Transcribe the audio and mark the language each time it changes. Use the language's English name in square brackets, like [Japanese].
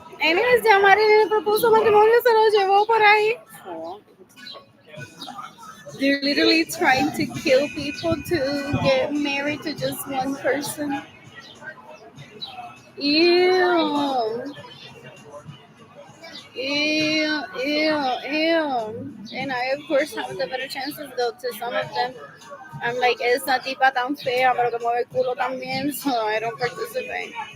[Spanish] Anyways, ya Marilyn le propuso matrimonio, se lo llevó por ahí. [English] They're literally trying to kill people to get married to just one person. Ew. Ew, ew, ew. And I, of course, have the better chances, though, to some of them. I'm like, [Spanish] esa tipa tan fea, pero que mueve el culo también, [English] so I don't participate.